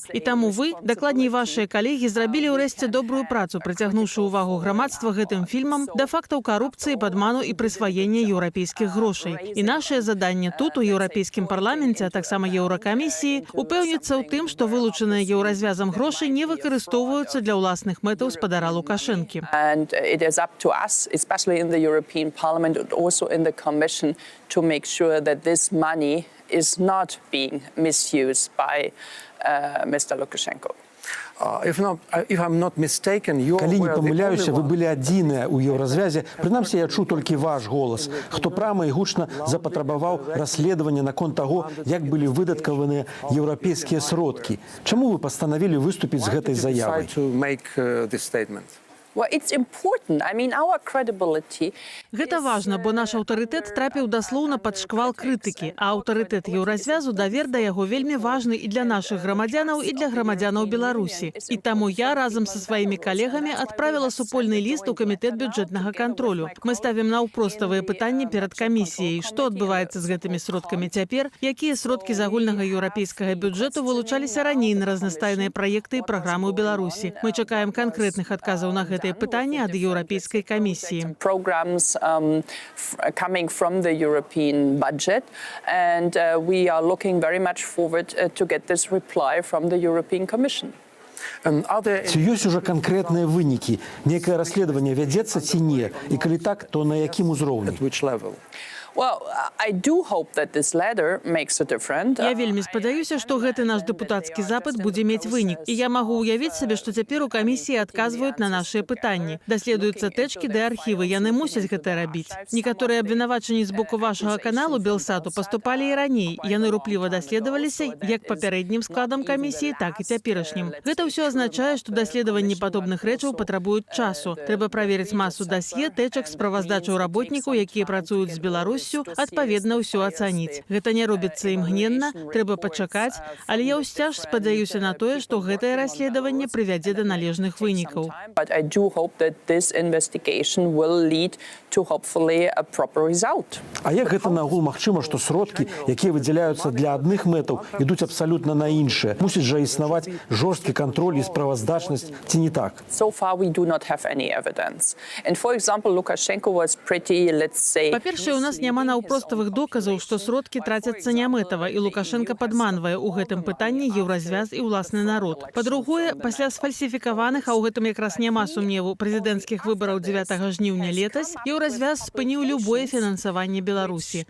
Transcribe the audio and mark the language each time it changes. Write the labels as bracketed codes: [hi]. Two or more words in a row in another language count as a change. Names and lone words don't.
[be] І таму вы, дакладней вашыя калегі, зрабілі ўрэшце добрую працу, прыцягнуўшы ўвагу грамадства гэтым фільмам да фактаў карупцыі, падману і прысваення еўрапейскіх грошай. І нашае заданне тут, у Еўрапейскім парламенце, а таксама Еўракамісіі, упэўніцца ў тым, што вылучаныя еўразвязам грошы не выкарыстоўваюцца для ўласных мэтаў спадара Лукашэнкі. [en] And it is up to us, especially in the European Parliament and also in the Commission, to make sure that this money is not being misused by Mr. Lukashenko. [be] Калі не памыляюся, вы былі адзіныя ў еўразвязе. Прынамсі, я чуў толькі ваш голас, хто прама і гучна запатрабаваў расследавання наконт таго, як былі выдаткаваныя еўрапейскія сродкі. Чаму вы пастанавілі выступіць з гэтай заявай? [en] Well, it's important. I mean, our credibility. [be] Гэта важна, бо наш аўтарытэт трапіў даслоўна пад шквал крытыкі, а аўтарытэт еўразвязу, давер да яго вельмі важны і для нашых грамадзянаў, і для грамадзянаў Беларусі. І таму я разам са сваімі калегамі адправіла супольны ліст у камітэт бюджэтнага кантролю. Мы ставім наўпроставыя пытанні перад камісіяй, што адбываецца з гэтымі сродкамі цяпер, якія сродкі з агульнага еўрапейскага бюджэту вылучаліся раней на разнастайныя праекты і праграмы ў Беларусі. Мы чакаем канкрэтных адказаў на гэтыя пытанні ад Еўрапейскай камісіі. [en] Programs coming from the European budget, and we are looking very much forward to get this reply from the European Commission. [be] Ці ёсць ужо канкрэтныя вынікі? Некае расследаванне вядзецца ці не? І калі так, то на якім узроўні? [en] Well, I do hope that this letter makes a difference. [be] Я вельмі спадзяюся, што гэты наш дэпутацкі запыт будзе мець вынік. І я магу ўявіць сабе, што цяпер у камісіі адказваюць на нашыя пытанні. Даследуюцца тэчкі ды архівы, яны мусяць гэта рабіць. Некаторыя абвінавачанні з боку вашага каналу Белсату паступалі і раней. Яны рупліва даследаваліся як папярэднім складам камісіі, так і цяперашнім. Гэта ўсё азначае, што даследаванні падобных рэчаў патрабуюць часу. Трэба праверыць масу дасье, тэчак, справаздачаў работнікаў, якія працуюць з Беларусю, адпаведна ўсё ацаніць. Гэта не робіцца імгненна, трэба пачакаць, але я ўсцяж спадзяюся на тое, што гэтае расследаванне прывядзе да належных вынікаў. [en] But I do hope that this investigation will lead to hopefully a proper result. [be] А як гэта нагул магчыма, што сродкі, якія выдзяляюцца для адных мэтаў, ідуць абсалютна на іншыя? Мусіць жа існаваць жорсткі кантроль і справаздачнасць, ці не так? [en] So far we do not have any evidence. And for example, Lukashenko was pretty, let's say... [be] Па-першае, у нас няма наўпроставых доказаў, што сродкі трацяцца нямэтава, і Лукашенка падманвае ў гэтым пытанні еўразвяз і ўласны народ. Па-другое, пасля сфальсіфікаваных, а ў гэтым якраз няма сумневу, прэзідэнцкіх выбараў 9 жніўня летась, еўразвяз спыніў любое фінансаванне Беларусі.